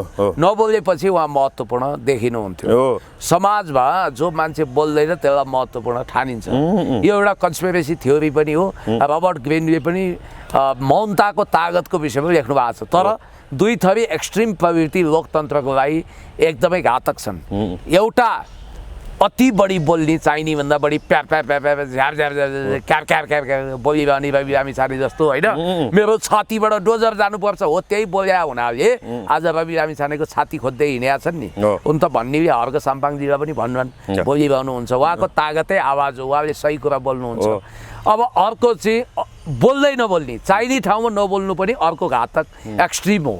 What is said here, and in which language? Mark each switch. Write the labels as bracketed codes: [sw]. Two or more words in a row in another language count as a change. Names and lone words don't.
[ne] नबोलेपछि उहाँ महत्त्वपूर्ण देखिनुहुन्थ्यो। समाजमा जो मान्छे बोल्दैन त्यसलाई महत्त्वपूर्ण ठानिन्छ। यो एउटा [en] conspiracy theory [ne] पनि हो। रबर्ट ग्रिनले पनि मौनताको तागतको विषयमा लेख्नु भएको छ। तर दुई थरी एक्सट्रिम प्रवृत्ति लोकतन्त्रको लागि एकदमै घातक छन्। एउटा अति बढी बोल्ने, चाहिने भन्दा बढी प्यार प्यार प्यार प्यार झ्यार झ्यार क्यार क्यार क्यार क्यार बोलिरहने रवि लामिछाने जस्तो होइन। मेरो छातीबाट डोजर जानुपर्छ हो त्यही बोल्या हुनाले आज रवि लामिछानेको छाती खोज्दै हिँडेका छन् नि। उन त भन्नेले हर्क साम्पाङजीलाई पनि भन्नुन् बोलिरहनुहुन्छ। उहाँको तागतै आवाज हो, उहाँले सही कुरा बोल्नुहुन्छ। अब अर्को चाहिँ बोल्दै नबोल्ने, चाहिने ठाउँमा नबोल्नु पनि अर्को घातक एक्सट्रिम हो।